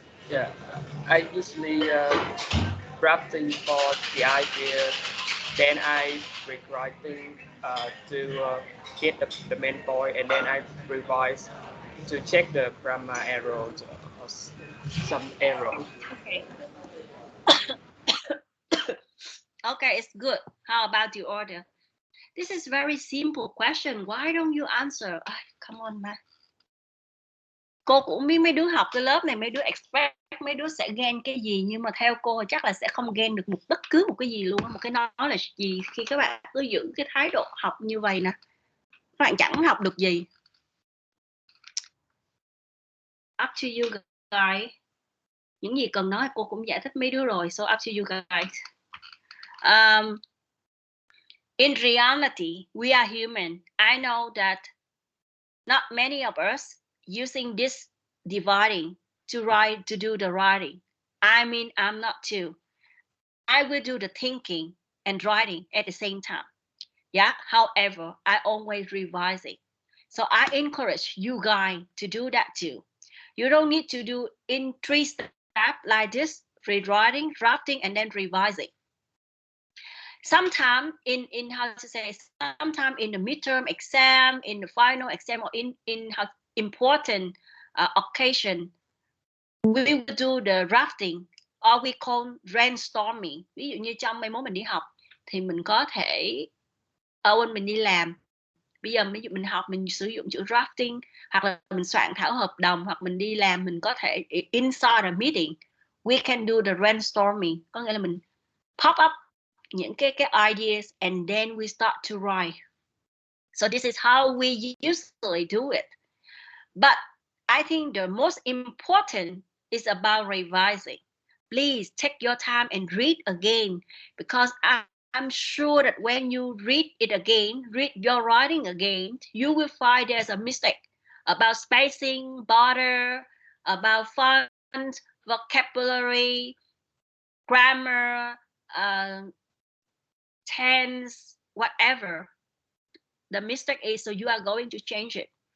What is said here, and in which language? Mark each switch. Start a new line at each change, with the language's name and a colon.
English: Yeah, I usually drafting for the idea, then I rewriting to get the main point, and then I revise to check the grammar errors or some error. Okay. Okay, it's good. How about the order? This is very simple question. Why don't you answer? Come on, man.
Vietnamese: cô cũng biết mấy đứa học cái lớp này, mấy đứa expect mấy đứa sẽ gain cái gì, nhưng mà theo cô chắc là sẽ không gain được bất cứ một cái gì luôn. Một cái nói là gì khi các bạn cứ giữ cái thái độ học như vậy nè, các bạn chẳng học được gì.
English: Up to you guys.
Vietnamese: Những gì cần nói cô cũng giải thích mấy đứa rồi,
English: so up to you guys. In reality, we are human. I know that not many of us using this dividing to write, to do the writing. I mean, I'm not too. I will do the thinking and writing at the same time. Yeah, however, I always revise it. So I encourage you guys to do that too. You don't need to do in 3 steps like this: rewriting, drafting, and then revising. Sometimes in how to say, sometimes in the midterm exam, in the final exam, or in how important occasion, we will do the drafting, or we call brainstorming.
Vietnamese: Ví dụ như trong mấy môn mình đi học thì mình có thể when mình đi làm, bây giờ ví dụ mình học mình sử dụng chữ drafting, hoặc là mình soạn thảo hợp đồng, hoặc mình đi làm mình có thể
English: inside a meeting we can do the brainstorming,
Vietnamese: có nghĩa là mình pop up những cái ideas
English: and then we start to write. So this is how we usually do it. But I think the most important is about revising. Please take your time and read again, because I'm sure that when you read it again, read your writing again, you will find there's a mistake about spacing, border, about font, vocabulary, grammar, tense, whatever the mistake is, so you are going to change it.